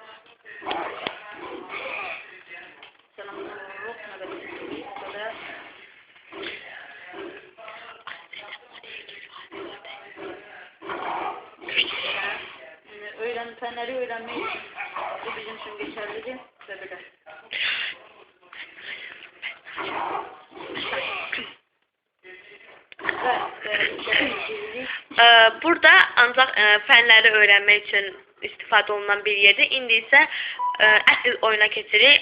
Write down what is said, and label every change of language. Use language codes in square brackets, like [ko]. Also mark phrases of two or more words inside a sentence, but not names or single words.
[tr] Selamünaleyküm. Böyle. Fenleri öğrenmeyi bu bizim için geçerlidir ve böyle. [az] Burada ancaq fənləri öyrənmək üçün istifadə olunan bir yerdir. İndi isə əsl oyuna keçirik.